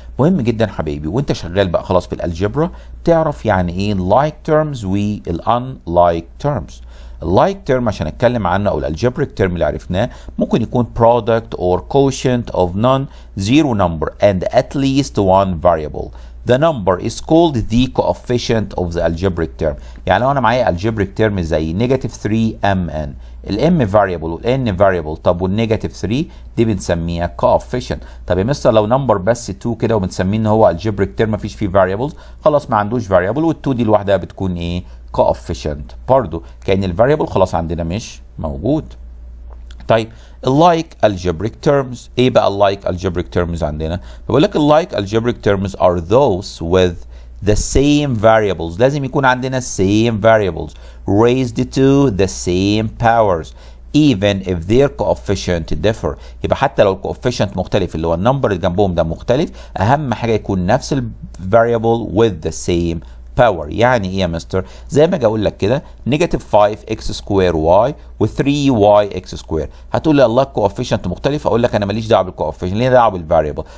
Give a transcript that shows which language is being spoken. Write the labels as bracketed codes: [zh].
[ar] مهم جدا حبايبي وانت شغال بقى خلاص في الالجبرا تعرف يعني ايه like terms وال unlike terms. اللايك تيرم عشان اتكلم عنه او الالجبريك تيرم اللي عرفناه ممكن يكون [en] product or quotient of non-zero number and at least one variable. The number is called the coefficient of the algebraic term. [ar] يعني لو انا معايا algebraic term زي negative 3mn، الام variable والان variable، طب والنيجاتيف 3 دي بنسميها coefficient. طب يا مستر لو نمبر بس 2 كده وبنسميه ان هو algebraic term مفيش فيه variables، خلاص ما عندوش variable وال2 دي لوحدها بتكون ايه؟ coefficient. برضو كأن الفاريبل خلاص عندنا مش موجود. طيب اللايك [en] algebraic terms، ايه بقى اللايك algebraic terms عندنا؟ بقول لك اللايك algebraic terms are those with the same variables. [ar] لازم يكون عندنا [en] same variables raised to the same powers even if their coefficient differ. [ar] يبقى حتى لو الكوفيشنت مختلف اللي هو النمبر اللي جنبهم ده مختلف، اهم حاجه يكون نفس الفاريبل [en] with the same power. [ar] يعني ايه يا مستر؟ زي ما اجي اقول لك كده نيجاتيف 5x سكوير y و3y x سكوير، هتقول لي الله الكوفيشنت مختلف، اقول لك انا ماليش دعوه بالكوفيشنت، ليا دعوه بالفاريبل.